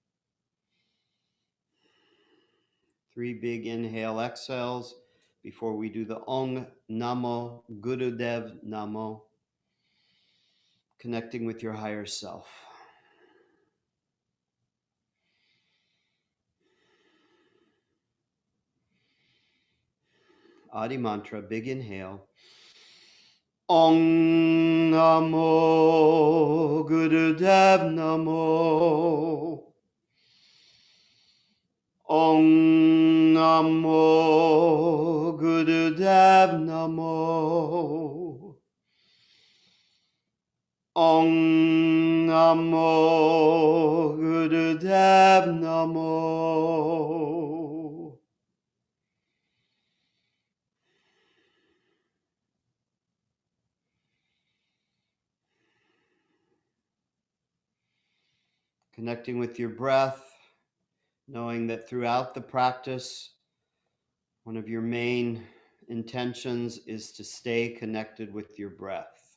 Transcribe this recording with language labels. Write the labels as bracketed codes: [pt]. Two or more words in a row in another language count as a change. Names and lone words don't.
[en] 3 big inhale exhales before we do the [pa] ਓਂ ਨਮੋ ਗੁਰਦੇਵ ਨਮੋ, [en] connecting with your higher self. Adi Mantra, big inhale. [pa] ਓਂ ਨਮੋ ਗੁਰਦੇਵ ਨਮੋ. ਓਂ ਨਮੋ ਗੁਰਦੇਵ ਨਮੋ. ਓਂ ਨਮੋ ਗੁਰਦੇਵ ਨਮੋ. [en] Connecting with your breath, knowing that throughout the practice, one of your main intentions is to stay connected with your breath.